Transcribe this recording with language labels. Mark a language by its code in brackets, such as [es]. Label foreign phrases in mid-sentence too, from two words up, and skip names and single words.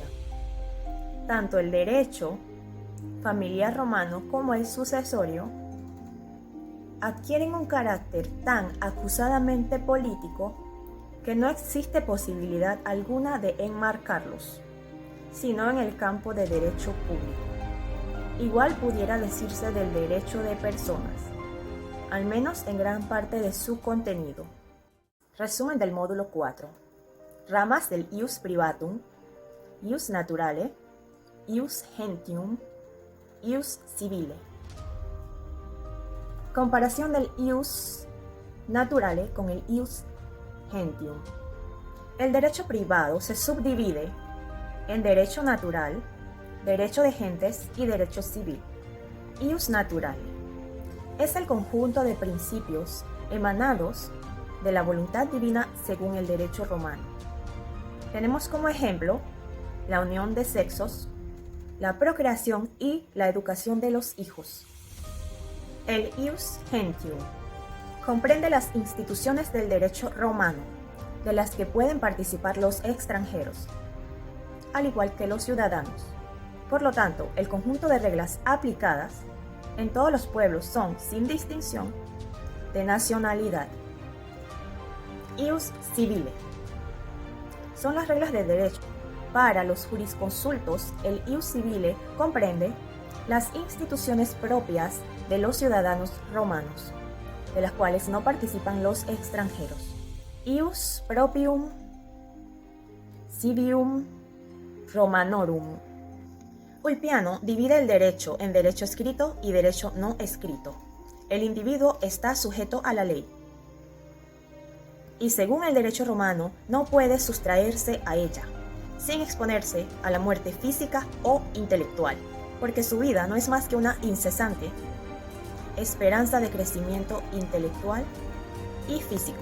[es] Tanto el derecho familiar romano como el sucesorio adquieren un carácter tan acusadamente político que no existe posibilidad alguna de enmarcarlos, sino en el campo de derecho público. Igual pudiera decirse del derecho de personas, al menos en gran parte de su contenido. Resumen del módulo 4. Ramas del [la] ius privatum, ius naturale, ius gentium, ius civile. [es] Comparación del [la] ius naturale [es] con el [la] ius gentium. [es] El derecho privado se subdivide en derecho natural, derecho de gentes y derecho civil. [la] Ius naturale [es] es el conjunto de principios emanados de la voluntad divina según el derecho romano. Tenemos como ejemplo la unión de sexos, la procreación y la educación de los hijos. El [la] ius gentium [es] comprende las instituciones del derecho romano, de las que pueden participar los extranjeros, al igual que los ciudadanos. Por lo tanto, el conjunto de reglas aplicadas en todos los pueblos son, sin distinción de nacionalidad. [la] Ius civile [es] son las reglas de derecho. Para los jurisconsultos, el [la] ius civile [es] comprende las instituciones propias de los ciudadanos romanos, de las cuales no participan los extranjeros. [la] Ius proprium civium Romanorum. [es] Ulpiano divide el derecho en derecho escrito y derecho no escrito. El individuo está sujeto a la ley, y según el derecho romano no puede sustraerse a ella, sin exponerse a la muerte física o intelectual, porque su vida no es más que una incesante esperanza de crecimiento intelectual y físico.